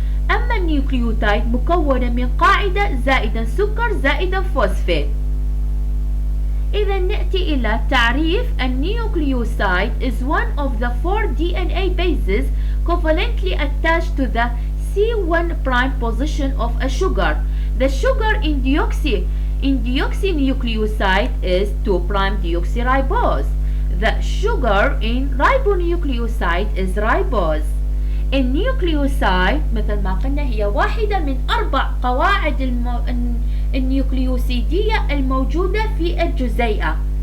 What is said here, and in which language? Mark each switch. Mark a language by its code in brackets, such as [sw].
[ar] أما النيوكليوتايد مكونة من قاعدة زائدا سكر زائدا فوسفات. إذا نأتي إلى تعريف النيوكليوسايد [en] is one of the 4 DNA bases covalently attached to the C1 prime position of a sugar. The sugar in deoxynucleoside is 2 prime deoxyribose. The sugar in ribonucleoside is ribose. [ar] النيوكليوسايد مثل ما قلنا هي واحدة من 4 قواعد النيوكليوسيدية الموجودة في الجزيئة.